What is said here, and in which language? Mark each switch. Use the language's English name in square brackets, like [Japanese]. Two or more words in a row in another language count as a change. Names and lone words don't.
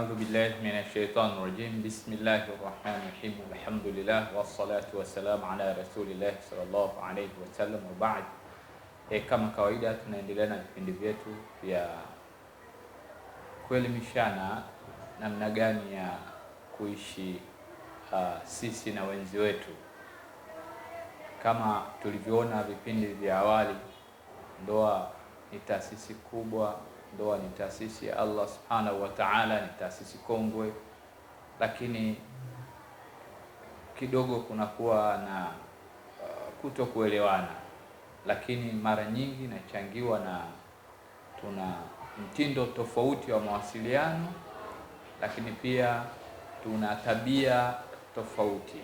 [Arabic] بالله من الشيطان الرجيم بسم الله الرحمن الرحيم. الحمد لله والصلاة والسلام على رسول الله صلى الله عليه وسلم وبعد. [Swahili] Kama kawaida tunaendelea na vipindi vyetu vya kuelimishana namna gani ya kuishi sisi na wenzi wetu. Kama tulivyoona vipindi vya awali, ndoa ni taasisi kubwa, ndoa ni taasisi ya [Arabic] الله سبحانه وتعالى, [Swahili] ni taasisi kongwe, lakini kidogo kunakuwa na kutokuelewana, lakini mara nyingi inachangiwa na tuna mtindo tofauti wa mawasiliano, lakini pia tuna tabia tofauti.